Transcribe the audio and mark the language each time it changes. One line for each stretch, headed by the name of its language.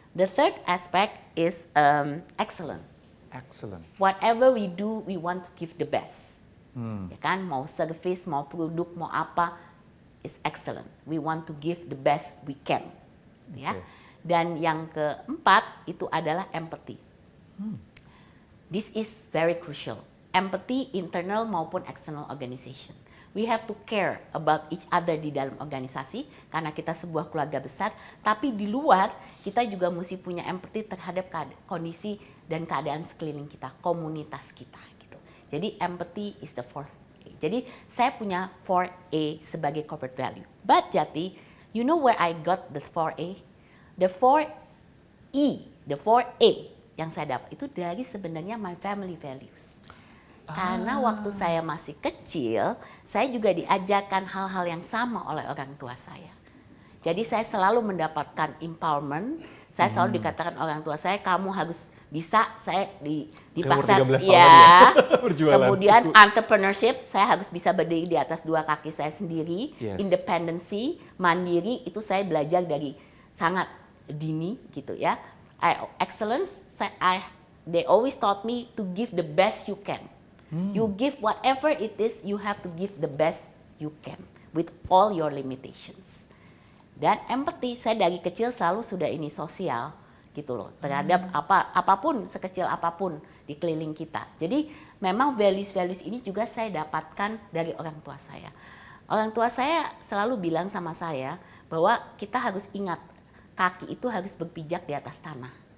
English: The third aspect is excellent. Excellent. Whatever we do, we want to give the best.
Indonesian: Ya kan, mau service, mau produk, mau apa,
English: is excellent. We want to give the best we can.
Indonesian: Ya. Dan yang keempat itu adalah empathy.
English: This is very crucial. Empathy internal
Indonesian: maupun
English: external organization. We have to care about each other
Indonesian: di dalam organisasi karena kita sebuah keluarga besar. Tapi di luar kita juga mesti punya empathy terhadap kondisi dan keadaan sekeliling kita, komunitas kita. Gitu. Jadi
English: empathy is the 4A.
Indonesian: Jadi saya punya 4A sebagai corporate value.
English: But Jati, you know where I got the 4A? The 4E, the 4A
Indonesian: yang saya dapat itu dari sebenarnya
English: my family values.
Indonesian: Karena waktu saya masih kecil, saya juga diajarkan hal-hal yang sama oleh orang tua saya. Jadi saya selalu mendapatkan empowerment. Saya selalu dikatakan orang tua saya, kamu harus bisa. Saya dipaksa, ya. Kemudian entrepreneurship, saya harus bisa berdiri di atas dua kaki saya sendiri. Independency, mandiri, itu saya belajar dari sangat dini, gitu ya.
English: Excellence, they always taught me to give the best you can. You give whatever it is, you have to give the best you can with all your limitations.
Indonesian: Dan empathy, saya dari kecil selalu sudah ini sosial gitu loh, terhadap apapun, sekecil apapun di keliling kita. Jadi memang values-values ini juga saya dapatkan dari orang tua saya. Orang tua saya selalu bilang sama saya bahwa kita harus ingat kaki itu harus berpijak di atas tanah.